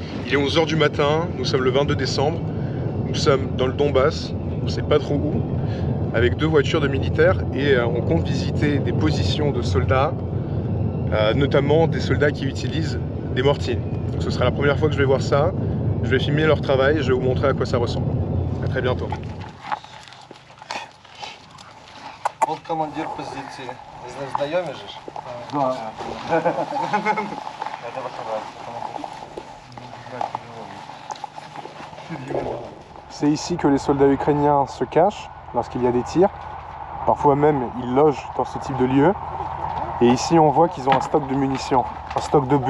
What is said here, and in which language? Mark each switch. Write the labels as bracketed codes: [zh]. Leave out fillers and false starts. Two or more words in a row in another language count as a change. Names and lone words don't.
[fr] Il est 11 h du matin, nous sommes le 22 décembre, nous sommes dans le Donbass, on ne sait pas trop où, avec 2 voitures de militaires et on compte visiter des positions de soldats, notamment des soldats qui utilisent des mortiers. Donc ce sera la première fois que je vais voir ça, je vais filmer leur travail et je vais vous montrer à quoi ça ressemble. A très bientôt. [ru] Вот командир позиции. [uk] З ним знайомі ж? [ru] Да. [fr] C'est ici que les soldats ukrainiens se cachent lorsqu'il y a des tirs. Parfois même, ils logent dans ce type de lieu. Et ici, on voit qu'ils ont un stock de munitions, un stock d'obus.